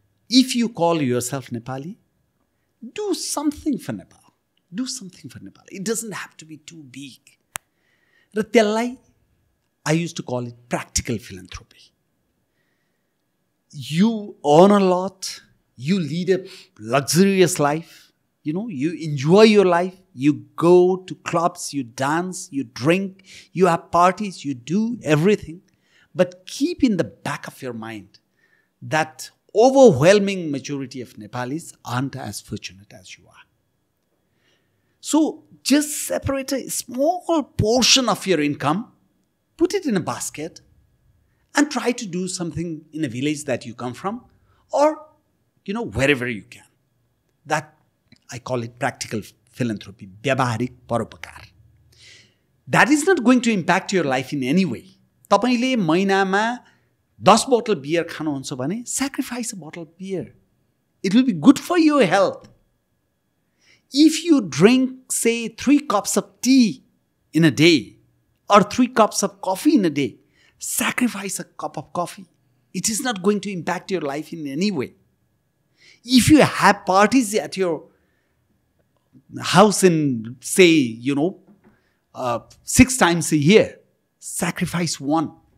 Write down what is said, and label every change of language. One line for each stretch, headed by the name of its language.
English: if you call yourself Nepali do something for Nepal do something for Nepal it doesn't have to be too big
Nepali: र त्यसलाई
English: I used to call it practical philanthropy you earn a lot you lead a luxurious life, you enjoy your life, you go to clubs, you dance, you drink, you have parties, you do everything. But keep in the back of your mind that overwhelming majority of Nepalis aren't as fortunate as you are. So just separate a small portion of your income, put it in a basket, and try to do something in a village that you come from, or wherever you can. That, I call it practical philanthropy,
Nepali: व्यावहारिक परोपकार.
English: That is not going to impact your life in any way.
Nepali: तपाईले महिनामा 10 बोतल beer खानुहुन्छ भने
English: sacrifice a bottle of beer. It will be good for your health. If you drink, say, 3 cups of tea in a day, or 3 cups of coffee in a day, sacrifice a cup of coffee. It is not going to impact your life in any way. If you have parties at your house in, say, 6 times a year, sacrifice one.